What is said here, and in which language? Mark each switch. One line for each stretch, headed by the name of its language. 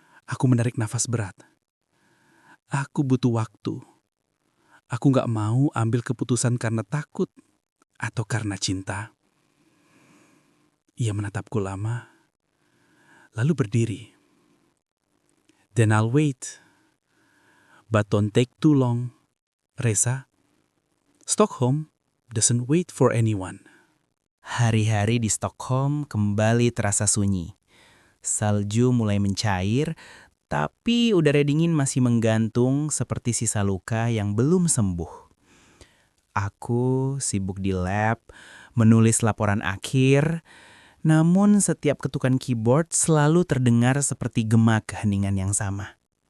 Indonesian: Aku menarik nafas berat. Aku butuh waktu. Aku gak mau ambil keputusan karena takut atau karena cinta. Ia menatapku lama, lalu berdiri.
English: "Then I'll wait. But don't take too long, Reza. Stockholm doesn't wait for anyone."
Indonesian: Hari-hari di Stockholm kembali terasa sunyi. Salju mulai mencair, tapi udara dingin masih menggantung seperti sisa luka yang belum sembuh. Aku sibuk di lab, menulis laporan akhir, namun setiap ketukan keyboard selalu terdengar seperti gema keheningan yang sama.